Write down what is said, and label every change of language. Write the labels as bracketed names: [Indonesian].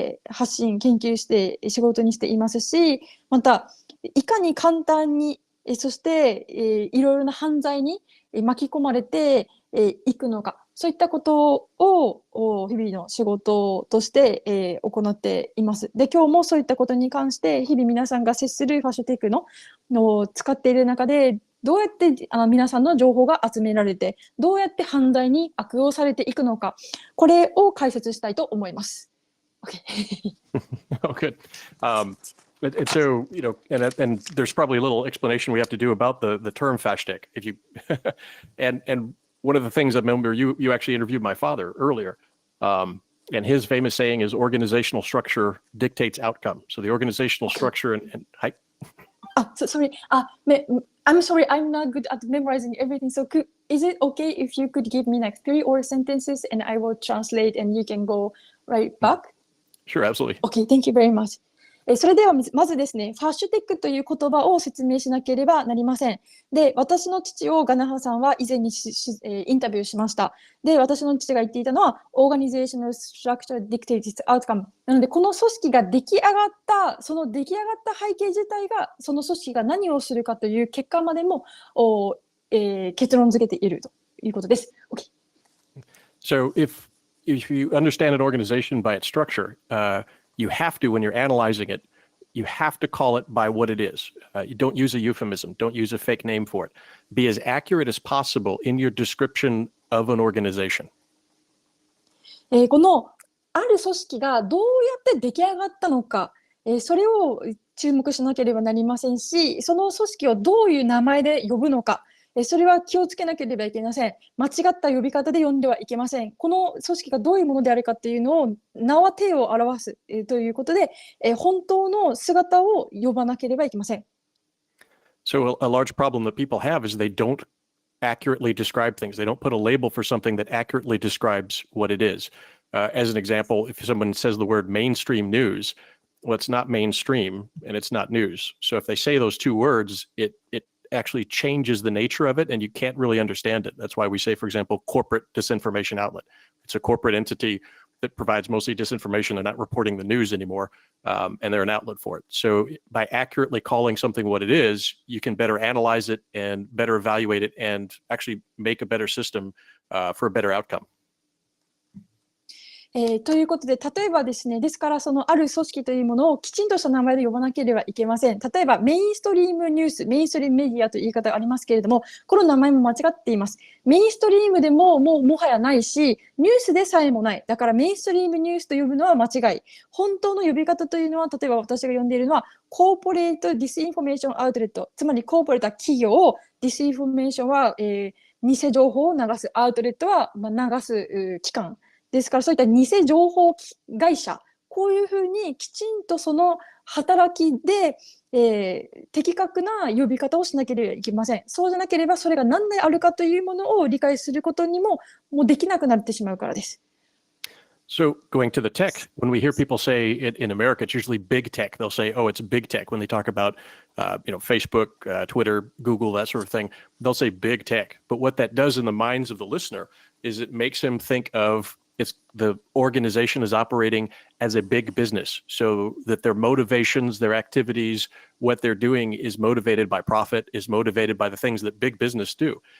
[Japanese] 発信研究して仕事にしていますし、またいかに簡単に、そして、いろいろな犯罪に巻き込まれていくのか、そういったことを日々の仕事として、行っています。で、今日もそういったことに関して日々皆さんが接するファッションテックの使っている中でどうやって皆さんの情報が集められて、どうやって犯罪に悪用されていくのか、これを解説したいと思います。 [English] Okay. Oh, good. And so, and there's probably a little explanation we have to do about the term FASHTEK. If you, and one of the things I remember you actually interviewed my father earlier, and his famous saying is organizational structure dictates outcome. So the organizational structure and sorry. I'm sorry, I'm not good at memorizing everything. So is it okay if you could give me like 3 or sentences and I will translate and you can go right back? Sure, absolutely. Okay, thank you very much. [Japanese] それではまずですね、ファッシュテックという言葉を説明しなければなりません。で、私の父をガナハさんは以前にインタビューしました。で、私の父が言っていたのは、 [English] Organizational Structure Dictates Outcome。 [Japanese] なので、この組織が出来上がった、その出来上がった背景自体が、その組織が何をするかという結果までも結論付けているということです。 [English] Okay. So if you understand an organization by its structure, you have to, when you're analyzing it, you have to call it by what it is. You don't use a euphemism. Don't use a fake name for it. Be as accurate as possible in your description of an organization. [Japanese] このある組織がどうやって出来上がったのか、それを注目しなければなりませんし、その組織をどういう名前で呼ぶのか、それは気をつけなければいけません。間違った呼び方で呼んではいけません。この組織がどういうものであるかっていうのを、名は体を表すということで、本当の姿を呼ばなければいけません。 [English] So a large problem that people have is they don't accurately describe things. They don't put a label for something that accurately describes what it is. As an example, if someone says the word mainstream news, well, it's not mainstream and it's not news. So if they say those two words, it actually changes the nature of it and you can't really understand it. That's why we say, for example, corporate disinformation outlet. It's a corporate entity that provides mostly disinformation. They're not reporting the news anymore, and they're an outlet for it. So by accurately calling something what it is, you can better analyze it and better evaluate it and actually make a better system for a better outcome. [Japanese] ということで、例えばですね、ですからそのある組織というものをきちんとした名前で呼ばなければいけません。例えばメインストリームニュース、メインストリームメディアという言い方がありますけれども、この名前も間違っています。メインストリームでももはやないし、ニュースでさえもない。だからメインストリームニュースと呼ぶのは間違い。本当の呼び方というのは、例えば私が呼んでいるのは、コーポレートディスインフォメーションアウトレット、つまりコーポレートは企業、ディスインフォメーションは、偽情報を流す、アウトレットは、流す機関。ですからそういった偽情報会社、こういうふうにきちんとその働きで、的確な呼び方をしなければいけません。そうじゃなければそれが何であるかというものを理解することにもうできなくなってしまうからです。 [English] So going to the tech, when we hear people say it in America, it's usually big tech. They'll say, oh, it's big tech. When they talk about, Facebook, Twitter, Google, that sort of thing, they'll say big tech. But what that does in the minds of the listener is it makes him think of the organization is operating as a big business, so that their motivations, their activities, what they're doing is motivated by profit, is motivated by the things that big business do.